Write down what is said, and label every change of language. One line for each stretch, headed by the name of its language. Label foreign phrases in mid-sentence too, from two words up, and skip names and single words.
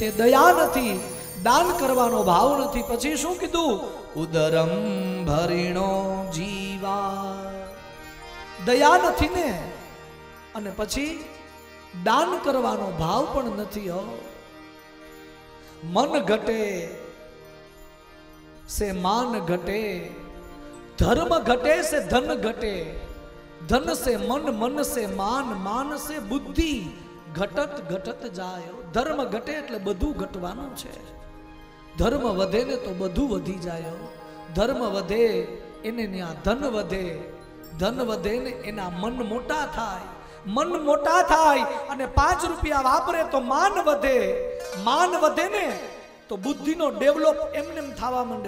Gujarati: દયા નથી, દાન કરવાનો ભાવ નથી. પછી શું કીધું?
Sanskrit: ઉદરમ ભરિણો જીવા.
Gujarati: દયા નથી ને, અને પછી દાન કરવાનો ભાવ પણ નથી.
Hindi: मन घटे से मान घटे, धर्म घटे से धन घटे, धन से मन, मन से मान, मान से बुद्धि घटत घटत जाए. धर्म घटे
Gujarati: એટલે બધું ઘટવાનું છે. ધર્મ વધે ને તો બધું વધી જાય. ધર્મ વધે એને ત્યાં ધન વધે, ધન વધે ને એના મન મોટા થાય, મન મોટા થાય અને 5 રૂપિયા વાપરે તો માન વધે, માન વધે ને તો બુદ્ધિનો ડેવલપ એમને થવા માંડે.